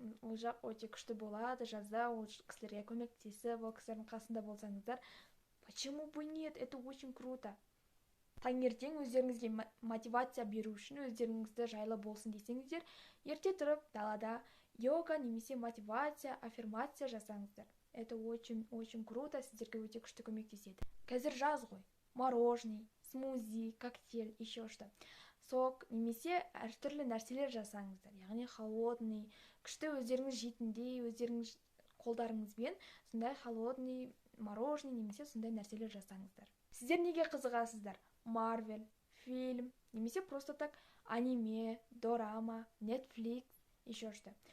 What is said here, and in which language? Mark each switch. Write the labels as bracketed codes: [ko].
[kk] Ол жақ өте күшті болады, жазда ол кісілерге көмектесіп, ол кісілердің қасында болсаңыздар. [ru] Почему бы нет? Это очень круто. [kk] Таңертең өздеріңізге мотивация беру үшін, өздеріңізді жайлы болсын десеңіздер, ерте тұрып далада йога немесе мотивация, аффирмация жасаңыздар. [ru] Это очень круто, [kk] сіздерге өте күшті көмектеседі. Қазір жаз ғой, мороженый, смузи, коктейль, [ru] еще что. [kk] Сок немесе әртүрлі нәрселер жасаңыздар. Яғни холодный, күшті өздеріңіз жейтіндей, өздеріңіз қолдарыңызбен сондай холодный мороженый немесе сондай нәрселер жасаңыздар. Сіздер неге қызығасыздар? Марвел, фильм, немесе [ru] просто так [kk] аниме, дорама, Netflix, [ru] еще что.